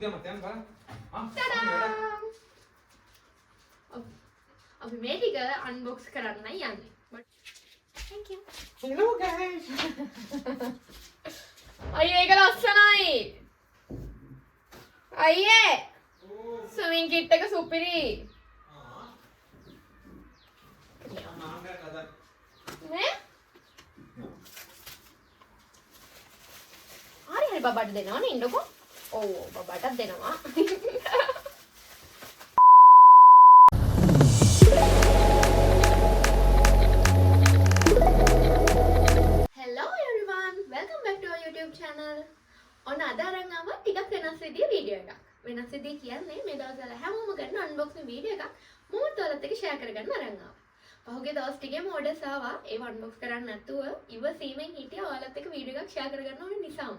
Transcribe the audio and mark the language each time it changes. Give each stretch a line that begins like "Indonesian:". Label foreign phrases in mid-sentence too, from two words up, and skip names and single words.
Sinhala: අපි මේ ටික අන්බොක්ස් කරන්නයි යන්නේ.
English: Thank you. Hello guys.
Sinhala: අයියෝ ඒක ලස්සනයි. අයියේ.
English: swimming kit
Sinhala: එක සුපිරි. නේ? හරි බබාට දෙනවා නේ ඉන්නකෝ. ඔව් බබාටත් දෙනවා.
English: Hello everyone, welcome back to our YouTube channel.
Sinhala: ඔන්න අද අරන් ආවා ටිකක් වෙනස් විදිහේ වීඩියෝ එකක්. වෙනස් විදිහ කියන්නේ මේ දවස්වල හැමෝම කරන
English: unboxing video
Sinhala: එකක් මමත් ඔයාලත් එක්ක ෂෙයා කරගන්න අරන් ආවා. පහුගිය දවස් ටිකේම ඕඩර්ස් ආවා. ඒව අන්බොක්ස් කරන්න නැතුව ඉවසීමෙන් හිටියා ඔයාලත් එක්ක වීඩියෝ එකක් ෂෙයා කරගන්න ඕනේ නිසාම.